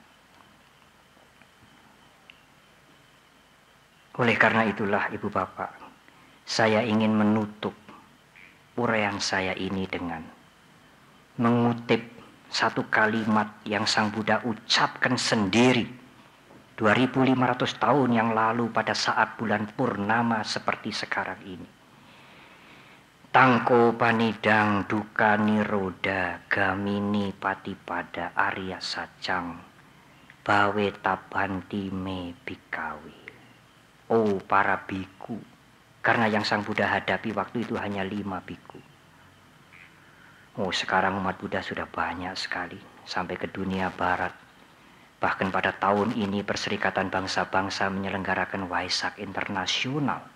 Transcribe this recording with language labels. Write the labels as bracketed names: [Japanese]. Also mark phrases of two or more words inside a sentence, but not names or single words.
[Indonesian] Oleh karena itulah ibu bapak, saya ingin menutup uraian saya ini dengan mengutip satu kalimat yang Sang Buddha ucapkan sendiri 2500 tahun yang lalu pada saat bulan purnama seperti sekarang ini. [Pali] Tangko panidang duka niroda gamini patipada arya sacang bawe tabanti me bikawi. [Indonesian] Oh para biku, karena yang Sang Buddha hadapi waktu itu hanya 5 biku. Oh sekarang umat Buddha sudah banyak sekali sampai ke dunia barat. Bahkan pada tahun ini Perserikatan Bangsa-Bangsa menyelenggarakan Waisak Internasional.